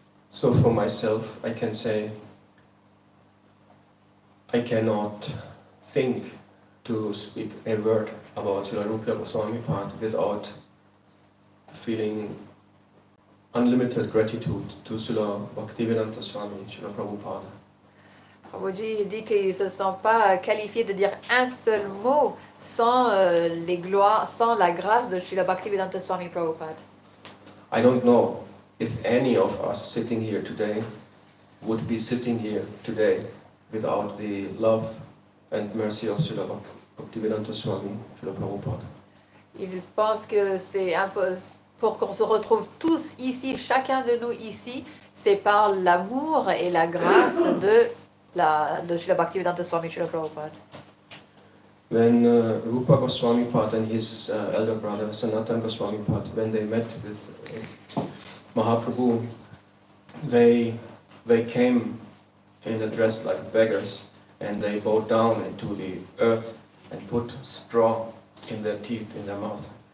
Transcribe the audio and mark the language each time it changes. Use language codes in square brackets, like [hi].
[en] So for myself, I can say, I cannot think to speak a word about Srila Rupa Goswami Pad without feeling unlimited gratitude to Srila Bhaktivedanta Swami, Srila Prabhupada. [fr] Prabhuji dit qu'il ne se sent pas qualifié de dire un seul mot sans les gloires, sans la grâce de Srila Bhaktivedanta Swami Prabhupada. [en] I don't know if any of us sitting here today would be sitting here today without the love and mercy of Srila Bhaktivedanta Swami, Srila Prabhupada. [fr] Il pense que c'est pour qu'on se retrouve tous ici, chacun de nous ici, c'est par l'amour et la grâce de Srila Bhaktivedanta Swami, Srila Prabhupada. [en] When Rupa Goswami Pad and his elder brother Sanatana Goswami Pad, when they met with Mahaprabhu, they came in a dress like beggars, and they bowed down into the earth and put straw in their teeth, in their mouth.